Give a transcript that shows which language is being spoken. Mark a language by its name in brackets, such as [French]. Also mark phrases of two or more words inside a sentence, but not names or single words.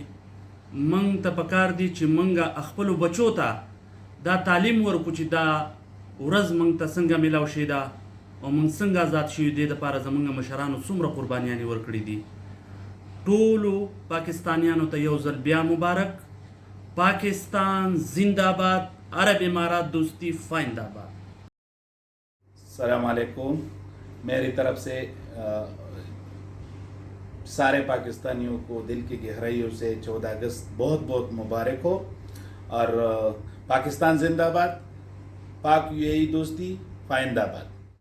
[Pashto] منګ ته پکار دي چې منګ خپلو بچو ته دا تعلیم ورکو چې دا ورځ منګ ته څنګه میلاو شي ده، او منګ څنګه آزاد شوي. دې دپاره زمونږ مشرانو څومره قربانیانې ورکړي دي. ټولو پاکستانیانو ته یو ځل بیا مبارک. [Urdu] پاکستان زندہ باد، عرب امارات دوستی فائندہ باد. [Arabic] السلام علیکم. [Urdu] میری طرف سے سارے پاکستانیوں کو دل کی گہرائیوں سے 14 اگست بہت بہت مبارک ہو. اور پاکستان زندہ باد، پاک یو اے ای دوستی فائندہ باد.